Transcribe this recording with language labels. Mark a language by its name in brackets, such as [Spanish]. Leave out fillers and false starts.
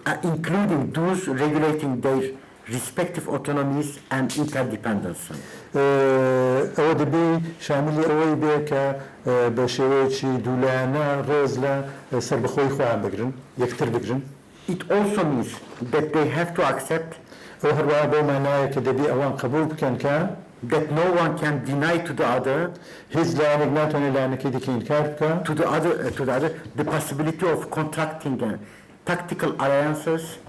[English] including those regulating their respective autonomies and interdependence. [Central Kurdish] ئەوە دەبێ شاملی ئەوەی بێ کە بە شێوەیەکی دوولایەنە ڕێز لە سەربەخۆی خۆیان بگرن یەکتر بگرن. [English] It also means that they have to accept [Central Kurdish] ئەو هەروەها بۆ مانایە کە دەبێ ئەوان قبول بکەن کە [English] that no one can deny to the other [Central Kurdish] هیچ لایەنێک ناتوانێت لایەنەکەی دیکە ئینکار بکە [English] to the other the possibility of contracting tactical alliances